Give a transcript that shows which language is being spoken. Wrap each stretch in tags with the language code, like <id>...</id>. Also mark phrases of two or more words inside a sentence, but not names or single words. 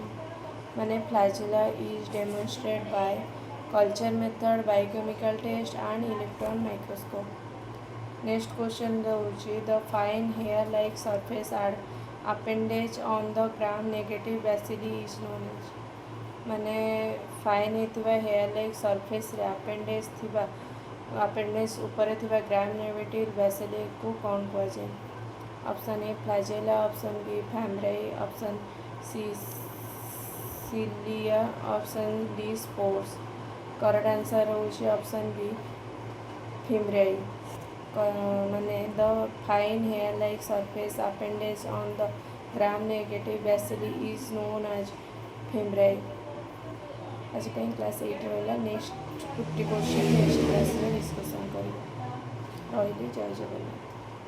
<en>माने flagella is demonstrated by culture method, biochemical test and electron microscope. next question होची the fine hair like surface or appendage on the gram negative bacilli is known as.</en> <or>माने</or> <en>fine hair like surface</en> <or>रे अपेंडेज थिबा ଆପେଣ୍ଡିକ୍ସ ଉପରେ ଥିବା ଗ୍ରାମ ନେଗେଟିଭ୍ ବ୍ୟାସିଲକୁ କ'ଣ କୁହାଯାଏ?</or> <en>option A flagella, option B fimbriae, option C cilia, option D spores. correct answer ହେଉଛି option B fimbriae. ମାନେ the fine hair like surface appendage on the gram negative bacilli is known as fimbriae।</en> <or>ଆଜି ପାଇଁ କ୍ଲାସ୍ 8 ରହିଲା।</or> <en>next 50 question next</en> <or>କ୍ଲାସ୍ରେ ଡିସ୍କସନ୍ କରିବା। ରହିଲି, ଜୟ ଜଗନ୍ନାଥ।</or>